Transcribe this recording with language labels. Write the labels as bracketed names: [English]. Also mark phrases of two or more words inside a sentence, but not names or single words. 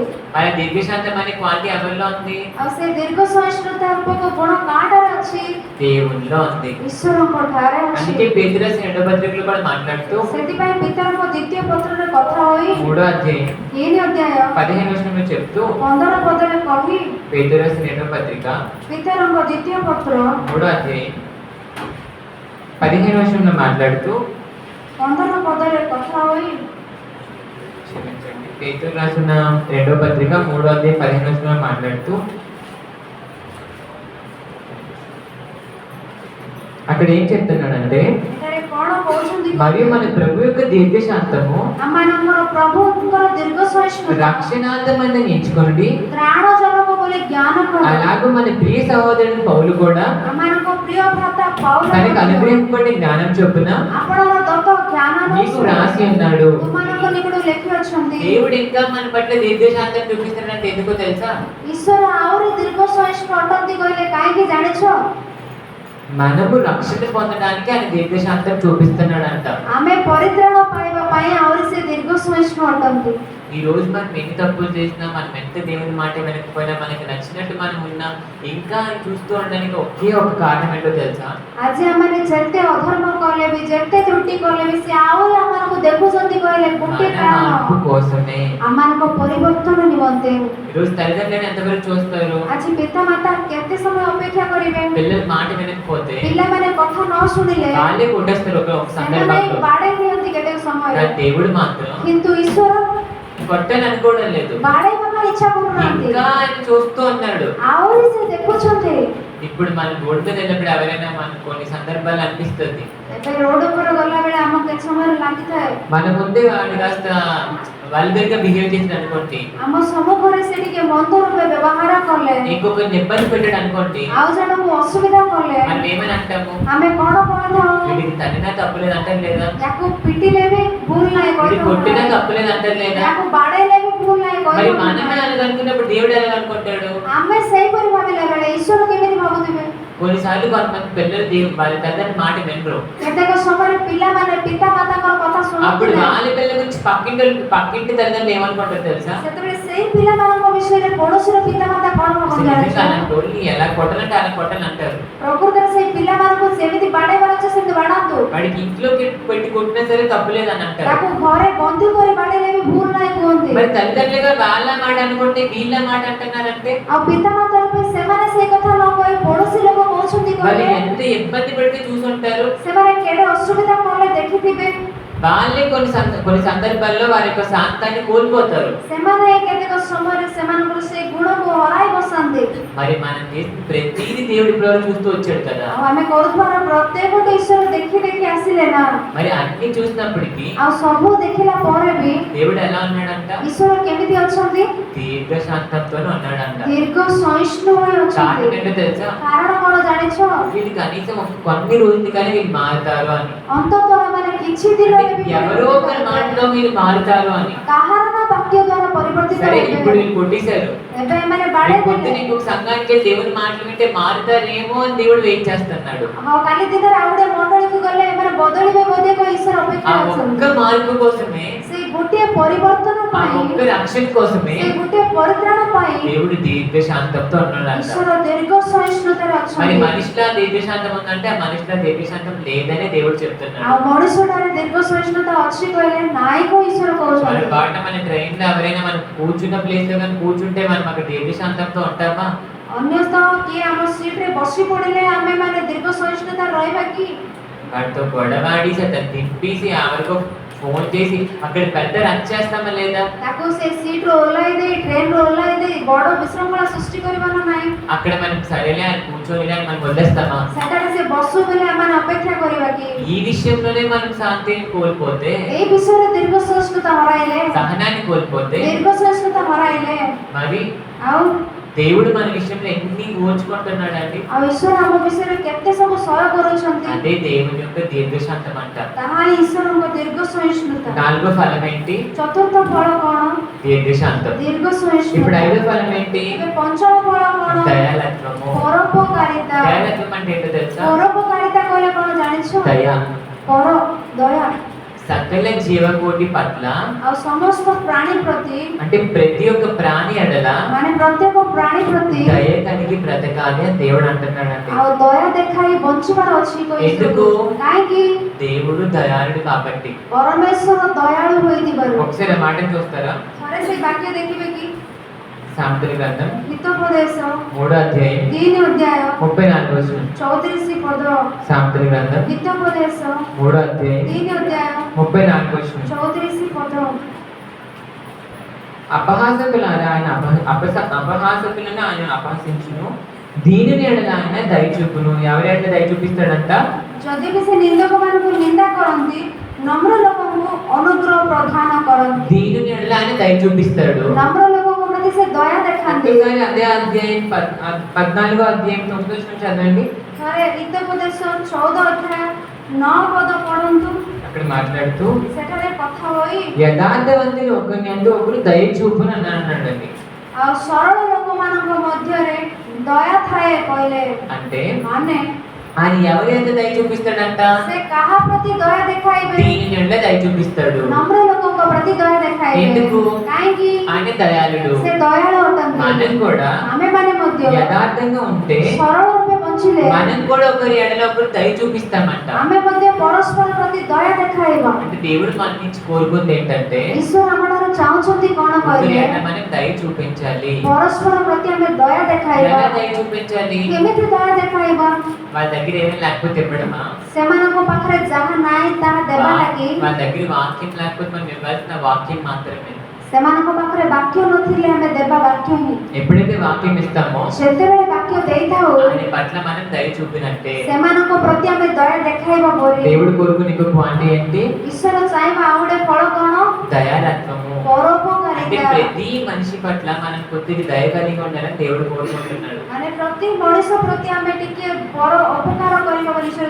[Telugu] మన దీర్ఘశాంతం అనే క్వాలిటీ ఎవరిలో ఉంది? [Odia] ଆଉ ସେ ଦୀର୍ଘ ସହିଷ୍ଣୁତା ରୂପକ ଗୁଣ କାହାଠାରେ ଅଛି? [Telugu] దేవునిలో ఉంది. [Odia] ଈଶ୍ୱରଙ୍କ ଠାରେ ଅଛି। [Telugu] అందుకే పేతురు రాసిన రెండో పత్రికలో కూడా మాట్లాడుతూ [Odia] ସେଥିପାଇଁ ପିତରଙ୍କ ଦ୍ୱିତୀୟ ପତ୍ରରେ କଥା ହୋଇ [Telugu] 3వ అధ్యాయం [Odia] 3 ଅଧ୍ୟାୟ [Telugu] 15వ వచనంలో చెప్తూ [Odia] 15 ପଦରେ କହି [Telugu] పేతురు రాసిన రెండో పత్రిక [Odia] ପିତରଙ୍କ ଦ୍ୱିତୀୟ ପତ୍ର [Telugu] 3వ అధ్యాయం 15వ వచనంలో మాట్లాడుతూ [Odia] 15 ପଦରେ କଥା ହୋଇ [Telugu] క్షమించండి, పేతురు రాసిన రెండో పత్రిక 3వ అధ్యాయం 15వ వచనంలో మాట్లాడుతూ అక్కడ ఏం చెప్తున్నాడంటే [Odia] ଏଠାରେ କଣ କହୁଛନ୍ତି? [Telugu] మరియు మన ప్రభు యొక్క దీర్ఘశాంతము [Odia] ଆମମାନଙ୍କର ପ୍ରଭୁଙ୍କର ଦୀର୍ଘ ସହିଷ୍ଣୁତା [Telugu] రక్షణార్థమని ఎంచుకోండి. [Odia] ତ୍ରାଣଜନକ ବୋଲି ଜ୍ଞାନ କର। [Telugu] అలాగే మన ప్రియ సహోదరుని పౌలు కూడా [Odia] ଆମମାନଙ୍କ ପ୍ରିୟ ଭ୍ରାତା ପାଉଲ [Telugu] తనకు అనుగ్రహింపబడిన జ్ఞానం చొప్పున [Odia] ଆପଣଙ୍କ ଦତ୍ତ ଜ୍ଞାନ [Telugu] నీకు రాసి ఉన్నాడు. [Odia] ତୁମମାନଙ୍କ ନିକଟକୁ ଲେଖି ଅଛନ୍ତି। [Telugu] దేవుడు ఇంకా మన పట్ల దీర్ఘశాంతం చూపిస్తున్నాడంటే ఎందుకో తెలుసా? [Odia] ଈଶ୍ୱର ଆହୁରି ଦୀର୍ଘ ସହିଷ୍ଣୁ ଅଟନ୍ତି କହିଲେ କାହିଁକି ଜାଣିଛ? [Telugu] మనము రక్షణ పొందడానికి ఆయన దీర్ఘశాంతం చూపిస్తున్నాడంట. [Odia] ଆମେ ପରିତ୍ରାଣ ପାଇବା ପାଇଁ ଆହୁରି ସେ ଦୀର୍ଘ ସହିଷ୍ଣୁ ଅଟନ୍ତି। [Telugu] ఈ రోజు మనం ఎన్ని తప్పులు చేసినా, మనం ఎంత దేవుని మాట వినకపోయినా, మనకి నచ్చినట్టు మనం ఉన్నా, ఇంకా చూస్తూ ఉండడానికి ఒకే ఒక కారణం ఏంటో తెలుసా? [Odia] ଆଜି ଆମମାନେ ଯେତେ ଅଧର୍ମ କଲେ ବି ଯେତେ ତ୍ରୁଟି କଲେ ବି ସେ ଆହୁରି ଆମମାନଙ୍କୁ ଦେଖୁଛନ୍ତି କହିଲେ ଗୋଟିଏ [Telugu] మన [Odia] କାରଣ [Telugu] మార్పు కోసమే. [Odia] ଆମମାନଙ୍କ ପରିବର୍ତ୍ତନ ନିମନ୍ତେ। [Telugu] ఈరోజు తల్లిదండ్రులను ఎంతవరకు చూస్తారు? [Odia] ଆଜି ପିତାମାତା କେତେ ସମୟ ଅପେକ୍ଷା କରିବେ? [Telugu] పిల్లలు మాట వినకపోతే [Odia] ପିଲାମାନେ କଥା ନ ଶୁଣିଲେ [Telugu] వాళ్ళే కొట్టేస్తారు ఒక [Odia] ସେମାନେ [Telugu] సందర్భంలో. [Odia] ବାଡ଼େଇ ଦିଅନ୍ତି କେତେକ ସମୟରେ। [Telugu] కానీ దేవుడు మాత్రం [Odia] କିନ୍ତୁ ଈଶ୍ୱର [Telugu] కొట్టని అనుకోవడం లేదు. [Odia] ବାଡ଼େଇବା ପାଇଁ ଇଚ୍ଛା କରୁନାହାନ୍ତି। [Telugu] ఇంకా ఆయన చూస్తూ ఉన్నాడు. [Odia] ଆହୁରି ସେ ଦେଖୁଛନ୍ତି। [Telugu] ఇప్పుడు మన రోడ్డు మీద వెళ్ళినప్పుడు ఎవరైనా మనకు కొన్ని సందర్భాలు అనిపిస్తుంది, [Odia] ଏବେ ରୋଡ ଉପରେ ଗଲାବେଳେ ଆମକୁ କେତେ ସମୟରେ ଲାଗିଥାଏ [Telugu] మన ముందే వాడు కాస్త వల్గర్ గా బిహేవ్ చేసిన అనుకోండి, [Odia] ଆମ ସମ୍ମୁଖରେ ସେ ଟିକେ ମନ୍ଦ ରୂପେ ବ୍ୟବହାର କଲେ, [Telugu] ఇంకొకరిని ఇబ్బంది పెట్టాడు అనుకోండి, [Odia] ଆଉ ଜଣକୁ ଅସୁବିଧା କଲେ, [Telugu] మనం ఏమని అంటాము? [Odia] ଆମେ କଣ କହିଥାଉ? [Telugu] వీడికి తన్నినా తప్పులేదు అంటారు లేదా? [Odia] యాକୁ ପିଟିଲେ ବି ଭୁଲ ନାହିଁ [Telugu] వీడికి కొట్టినా [Odia] କହିଥାଉ, [Telugu] తప్పులేదు అంటారు లేదా? [Odia] యాକୁ ବାଡ଼େଇଲେ ବି ଭୁଲ ନାହିଁ [Telugu] మరి [Odia] କହିଥାଉ। [Telugu] మనమే అలాగ అనుకున్నప్పుడు దేవుడు ఎలా అనుకుంటాడు? [Odia] ଆମେ ସେଇପରି ଭାବିଲା ବେଳେ ଈଶ୍ୱର କେମିତି ଭାବୁଥିବେ? [Telugu] కొన్నిసార్లు కొంతమంది పిల్లలు వాళ్ళ తల్లిదండ్రుల మాట వినరు. [Odia] କେତେକ ସମୟରେ ପିଲାମାନେ ପିତା ମାତାଙ୍କର କଥା [Telugu] అప్పుడు [Odia] ଶୁଣନ୍ତି [Telugu] వాళ్ళ పిల్లల గురించి పక్కింటి తల్లిదండ్రులు ఏమనుకుంటారు తెలుసా? [Odia] ସେତେବେଳେ ସେଇ ପିଲାମାନଙ୍କ విషୟରେ పడୋଶୀର ପିତାମାତା କଣ ଭାବନ୍ତି? [Telugu] అలాంటి వాళ్ళని ఎలా కొట్టాలంటే అలా కొట్టాలంటారు. [Odia] ପ୍ରକୃତରେ ସେଇ ପିଲାମାନଙ୍କୁ ଯେମିତି ବାଡ଼େଇବାର ଅଛି ସେମିତି ବାଡ଼ାନ୍ତୁ। [Telugu] వాడికి ఇంట్లోకి పెట్టి కొట్టినా సరే తప్పులేదు అని అంటారు. [Odia] ତାକୁ ଘରେ ବନ୍ଦୀ କରି ବାଡ଼େଇଲେ ବି ଭୁଲ ନାହିଁ କୁହନ୍ତି। [Telugu] మరి తల్లిదండ్రులుగా వాళ్ళ మాట అనుకుంటే వీళ్ళ మాట అంటున్నారంటే [Odia] ଆଉ ପିତାମାତା ରୂପେ ସେମାନେ ସେଇ କଥା ନ କହି ପଡୋଶୀ ଲୋକ କହୁଛନ୍ତି [Telugu] వాళ్ళు [Odia] କହିଲେ [Telugu] ఎంత ఇబ్బంది పడితే చూసుంటారు. [Odia] ସେମାନେ କେଡ଼େ ଅସୁବିଧା କଲେ ଦେଖିଥିବେ। [Telugu] వాళ్ళే కొన్ని సందర్భాల్లో వారి యొక్క శాంతాన్ని కోల్పోతారు. [Odia] ସେମାନେ କେତେକ ସମୟରେ ସେମାନଙ୍କର ସେଇ ଗୁଣକୁ ହରାଇ ବସାନ୍ତି। [Telugu] మరి మనం చేసిన ప్రతిదీ దేవుడు ఇప్పటివరకు చూస్తూ వచ్చాడు కదా. [Odia] ଆଉ ଆମେ କରୁଥିବାର ପ୍ରତ୍ୟେକଟି ଈଶ୍ୱର ଦେଖି ଦେଖି ଆସିଲେ ନା। [Telugu] మరి అన్ని చూసినప్పటికీ [Odia] ଆଉ ସବୁ ଦେଖିଲା ପରେ ବି [Telugu] దేవుడు ఎలా ఉన్నాడంట? [Odia] ଈଶ୍ୱର କେମିତି ଅଛନ୍ତି? [Telugu] దీర్ఘశాంతంతో ఉన్నాడంట. [Odia] ଦୀର୍ଘ ସହିଷ୍ଣୁ ହୋଇ ଅଛନ୍ତି। [Telugu] కారణం ఏంటో తెలుసా? [Odia] କାରଣ କଣ ଜାଣିଛ? [Telugu] వీళ్ళు కనీసం కొన్ని రోజులు కానీ వీళ్ళు మారుతారు అని. [Odia] ଅନ୍ତତଃ ମାନେ କିଛି ଦିନରେ ବି [Telugu] ఎవరో ఒకరి మాటలో వీళ్ళు మారుతారు అని. [Odia] କାହାର ନା ବାକ୍ୟ ଦ୍ୱାରା ପରିବର୍ତ୍ତିତ [Telugu] సరే [Odia] ହେବେ। [Telugu] ఇప్పుడు వీళ్ళు కొట్టేశారు. [Odia] ଏବେ ଏମାନେ [Telugu] రేపు [Odia] ବାଡ଼େଇ [Telugu] పొద్దున [Odia] ଦେଲେ। [Telugu] ఇంకొక సంఘానికి వెళ్ళి దేవుని మాటలు వింటే మారుతారేమో అని దేవుడు వెయిట్ చేస్తున్నాడు. [Odia] ଆଉ କାଲି ଦିନରେ ଆଉ ଗୋଟେ ମଣ୍ଡଳୀକୁ ଗଲେ ଏମାନେ ବଦଳିବେ ବୋଧେ କହି ଈଶ୍ୱର [Telugu] ఆ [Odia] ଅପେକ୍ଷା [Telugu] ఒక్క [Odia] ଅଛନ୍ତି। [Telugu] మార్పు కోసమే, [Odia] ସେଇ ଗୋଟିଏ ପରିବର୍ତ୍ତନ [Telugu] ఆ [Odia] ପାଇଁ, [Telugu] ఒక్క రక్షణ కోసమే [Odia] ସେଇ ଗୋଟିଏ ପରିତ୍ରାଣ ପାଇଁ [Telugu] దేవుడు దీర్ఘశాంతంతో ఉన్నాడంట. [Odia] ଈଶ୍ୱର ଦୀର୍ଘ సహిష్ణୁତାରେ [Telugu] మరి [Odia] ଅଛନ୍ତି। [Telugu] మనిషిలో దీర్ఘశాంతం ఉందంటే ఆ మనిషిలో దీర్ఘశాంతం లేదనే దేవుడు చెప్తున్నాడు. [Odia] ଆଉ ମଣିଷଟାରେ ଦୀର୍ଘ ସହିଷ୍ଣୁତା ଅଛି କହିଲେ ନାଇଁ କୁ ଈଶ୍ୱର [Telugu] మన [Odia] କହୁଛନ୍ତି। [Telugu] పాట మన ట్రైన్ లో ఎవరైనా మనం కూర్చున్న ప్లేస్ లో కానీ కూర్చుంటే మనం అక్కడ దీర్ఘశాంతంతో ఉంటామా? [Odia] ଅନ୍ୟତ କିଏ ଆମ ସିଟ୍ ରେ ବସି ପଡ଼ିଲେ ଆମେ ମାନେ ଦୀର୍ଘ ସହିଷ୍ଣୁତା ରହିବା କି? [Telugu] వాటితో గొడవాడేసి అతను తిప్పేసి ఎవరికో ఫోన్ చేసి అక్కడ పెద్ద రచ్చ చేస్తామా లేదా? [Odia] ତାକୁ ସେ ସିଟ୍ ରୁ ଓହ୍ଲାଇ ଦେଇ ଟ୍ରେନ୍ ରୁ ଓହ୍ଲାଇ ଦେଇ ବଡ଼ ବିଶୃଙ୍ଖଳା ସୃଷ୍ଟି କରିବା ନା ନାହିଁ? [Telugu] అక్కడ మనం సరేలే అని కూర్చొని అని మనం వదిలేస్తామా? [Odia] ସେଠାରେ ସେ ବସୁ ବୋଲି ଆମେ ଅପେକ୍ଷା କରିବା କି? [Telugu] ఈ విషయంలోనే మనం శాంతిని కోల్పోతే, [Odia] ଏଇ ବିଷୟରେ ଦୀର୍ଘ ସହିଷ୍ଣୁତା ହରାଇଲେ, [Telugu] సహనాన్ని కోల్పోతే [Odia] ଦୀର୍ఘ ସହିଷ୍ଣୁତା ହରାଇଲେ [Telugu] మరి [Odia] ଆଉ [Telugu] దేవుడు మన విషయంలో ఎన్ని ఓర్చుకుంటున్నాడండి. [Odia] ଆଉ ଈଶ୍ୱର ଆମ ବିଷୟରେ କେତେ ସବୁ ସହ୍ୟ କରୁଛନ୍ତି। [Telugu] అదే దేవుని యొక్క దీర్ఘశాంతం అంట. [Odia] ତାହା ହିଁ ଈଶ୍ୱରଙ୍କ ଦୀର୍ଘ ସହିଷ୍ଣୁତା। [Telugu] నాలుగో ఫలం ఏంటి? [Odia] ଚତୁର୍ଥ ଫଳ କଣ? [Telugu] దీర్ఘశాంతం. [Odia] ଦୀର୍ఘ [Telugu] ఇప్పుడు [Odia] ସହିଷ୍ଣୁତା। [Telugu] ఐదో ఫలం ఏంటి? [Odia] ଏବେ ପଞ୍ଚମ ଫଳ କଣ? [Telugu] దయాలత్వము. [Odia] ପରୋପକାରିତା। [Telugu] దయాలత్వం అంటే ఏంటో తెలుసా? [Odia] ପରୋପକାରିତା କହିଲେ କଣ ଜାଣିଛ? [Telugu] దయ [Odia] ପର ଦୟା [Telugu] సకల జీవకోటి పట్ల, [Odia] ଆଉ ସମସ୍ତ ପ୍ରାଣୀ ପ୍ରତି, [Telugu] అంటే ప్రతి ఒక్క ప్రాణి ఎడల [Odia] ମାନେ ପ୍ରତ୍ୟେକ ପ୍ରାଣୀ ପ୍ରତି [Telugu] దయ కలిగి బ్రతకాలి అని దేవుడు అంటున్నాడండి. [Odia] ଆଉ ଦୟା ଦେଖାଇ ବଞ୍ଚିବାର ଅଛି [Telugu] ఎందుకు? [Odia] କାହିଁକି? [Telugu] దేవుడు దయాళుడు కాబట్టి. [Odia] ପରମେଶ୍ୱର ଦୟାଳୁ ହୋଇଥିବାରୁ। [Telugu] ఒకసారి ఆ మాటను చూస్తారా? [Odia] ଥରେ ସେ ବାକ୍ୟ ଦେଖିବେ କି? [Telugu] సామెతల గ్రంథం [Odia] ହିତୋପଦେଶ [Telugu] 3వ అధ్యాయం [Odia] 3 ଅଧ୍ୟାୟ [Telugu] 34వ వచనం. [Odia] 34 ପଦ। [Telugu] సామెతల గ్రంథం [Odia] ହିତୋପଦେଶ [Telugu] 3వ అధ్యాయం [Odia] 3 ଅଧ୍ୟାୟ [Telugu] 34వ వచనం. [Odia] 34 పଦ। [Telugu] అపహాసకులారా ఆయన అపహాసకులను ఆయన అపహసించును, దీనిని ఎడల ఆయన దయ చూపును. ఎవరి ఎడల దయ చూపిస్తాడంట? [Odia] ଯଦି ବି ସେ ନିନ୍ଦକମାନଙ୍କୁ ନିନ୍ଦା କରନ୍ତି, ନମ୍ର ଲୋକଙ୍କୁ ଅନୁଗ୍ରହ ପ୍ରଦାନ କରନ୍ତି। [Telugu] దీనిని ఎడల ఆయన దయ చూపిస్తాడు. [Odia] ନମ୍ର ଲୋକଙ୍କ ପ୍ରତି ସେ ଦୟା ଦେଖାନ୍ତି। [Telugu] ఒక్కసారి అదే అధ్యాయం 14వ అధ్యాయం 9వ వచనం చదవండి. [Odia] ଥରେ ହିତୋପଦେଶ 14 ଅଧ୍ୟାୟ 9 ପଦ ପଢନ୍ତୁ। [Telugu] అక్కడ మాట్లాడుతూ [Odia] ସେଠାରେ କଥା ହୋଇ [Telugu] యథార్థవంతులు ఒకరిని అంటూ ఒకరు దయ చూపును అని అన్నాడండి. [Odia] ଆଉ ସରଳ ଲୋକମାନଙ୍କ ମଧ୍ୟରେ ଦୟା ଥାଏ କହିଲେ, [Telugu] అంటే [Odia] ମାନେ [Telugu] ఆయన ఎవరి ఎంత దయ చూపిస్తాడంట? [Odia] ସେ କାହା ପ୍ରତି ଦୟା ଦେଖାଇବେ? [Telugu] దీనిని ఎడల దయ చూపిస్తాడు. [Odia] ନମ୍ର ଲୋକଙ୍କ ପ୍ରତି ଦୟା ଦେଖାଇବେ। [Telugu] ఎందుకు? [Odia] କାହିଁକି? [Telugu] ఆయన దయాళుడు. [Odia] ସେ ଦୟାଳୁ ଅଟନ୍ତି। [Telugu] మనం కూడా [Odia] ଆମେମାନେ ମଧ୍ୟ [Telugu] యథార్థంగా ఉంటే [Odia] ସରଳ ରୂପେ ବଞ୍ଚିଲେ [Telugu] మనం కూడా ఒకరి ఎడల ఒకరు దయ చూపిస్తామంట. [Odia] ଆମେ ମଧ୍ୟ ପରସ୍ପର ପ୍ରତି ଦୟା ଦେଖାଇବା। [Telugu] అంటే దేవుడు మన నుంచి కోరుకుంది ఏంటంటే [Odia] ଈଶ୍ୱର ଆମଠାରୁ ଚାହୁଁଛନ୍ତି କଣ [Telugu] ఒకరి [Odia] କହିଲେ? [Telugu] ఎడల మనం దయ చూపించాలి. [Odia] ପରସ୍ପର ପ୍ରତି ଆମେ ଦୟା ଦେଖାଇବା। [Telugu] ఎలా దయ చూపించాలి? [Odia] କେମିତି ଦୟା ଦେଖାଇବା? [Telugu] వాళ్ళ దగ్గర ఏమీ లేకపోతే ఇవ్వడమా? [Odia] ସେମାନଙ୍କ ପାଖରେ ଯାହା ନାହିଁ ତାହା ଦେବା ଲାଗି? [Telugu] వాళ్ళ దగ్గర వాక్యం లేకపోతే మనం ఇవ్వాల్సిన వాక్యం మాత్రమే. [Odia] ସେମାନଙ୍କ ପାଖରେ ବାକ୍ୟ ନଥିଲେ ଆମେ ଦେବା ବାକ୍ୟ ହିଁ। [Telugu] ఎప్పుడైతే వాక్యం ఇస్తామో [Odia] ଯେତେବେଳେ ବାକ୍ୟ ଦେଇଥାଉ [Telugu] ఆయన పట్ల మనం దయ చూపినట్టే. [Odia] ସେମାନଙ୍କ ପ୍ରତି ଆମେ ଦୟା ଦେଖାଇବା ପରେ [Telugu] దేవుడు కోరుకునే ఇంకో క్వాంటి ఏంటి? [Odia] ଈଶ୍ୱର ଚାହିଁବା ଆଉ ଗୋଟେ ଫଳ କଣ? [Telugu] దయాలత్వము. అంటే [Odia] ପରୋପକାରିତା। [Telugu] ప్రతి మనిషి పట్ల మనం కొద్దిగా దయ కలిగి ఉండాలని దేవుడు కోరుకుంటున్నాడు. [Odia] ମାନେ ପ୍ରତି ମଣିଷ ପ୍ରତି ଆମେ ଟିକେ ପର ఉపକାର କରିବା ବୋଲି ଈଶ୍ୱର